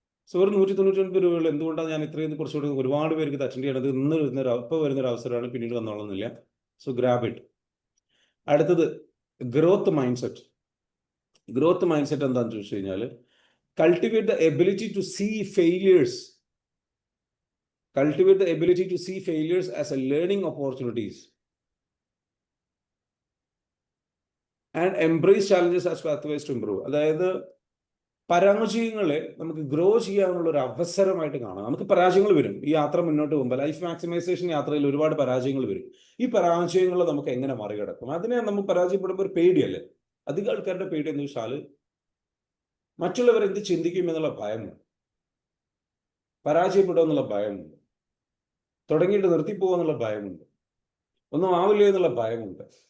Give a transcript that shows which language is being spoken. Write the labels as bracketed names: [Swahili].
[Malayalam] So ഒരു 199 രൂപയുള്ള എന്തുകൊണ്ടാണ് ഞാൻ ഇത്രയും കുറച്ചുകൂടി ഒരുപാട് പേർക്ക് അറ്റൻഡ് ചെയ്യണത്? ഇപ്പോൾ വരുന്നൊരു അവസരമാണ്, പിന്നീട് വന്നോളന്നില്ല. [English] So grab it. [Malayalam] അടുത്തത് growth mind set. Growth mind set എന്താണെന്ന് ചോദിച്ചു കഴിഞ്ഞാൽ [English] cultivate the ability to see failures. Cultivate the ability to see failures as a learning opportunities and embrace challenges as pathways to improve. [Malayalam] അതായത് പരാജയങ്ങളെ നമുക്ക് grow ചെയ്യാനുള്ള ഒരു അവസരമായിട്ട് കാണാം. നമുക്ക് പരാജയങ്ങൾ വരും ഈ യാത്ര മുന്നോട്ട് പോകുമ്പോൾ. ലൈഫ് മാക്സിമൈസേഷൻ യാത്രയിൽ ഒരുപാട് പരാജയങ്ങൾ വരും. ഈ പരാജയങ്ങൾ നമുക്ക് എങ്ങനെ മറികടക്കും? അതിനെ നമുക്ക് പരാജയപ്പെടുമ്പോൾ ഒരു പേടിയല്ലേ? അധികം ആൾക്കാരുടെ പേടി എന്ന് വെച്ചാൽ മറ്റുള്ളവർ എന്ത് ചിന്തിക്കും എന്നുള്ള ഭയമുണ്ട്, പരാജയപ്പെടുക എന്നുള്ള ഭയമുണ്ട്, തുടങ്ങിയിട്ട് നിർത്തിപ്പോകുക ഭയമുണ്ട്, ഒന്നും ആവില്ല എന്നുള്ള ഭയമുണ്ട്.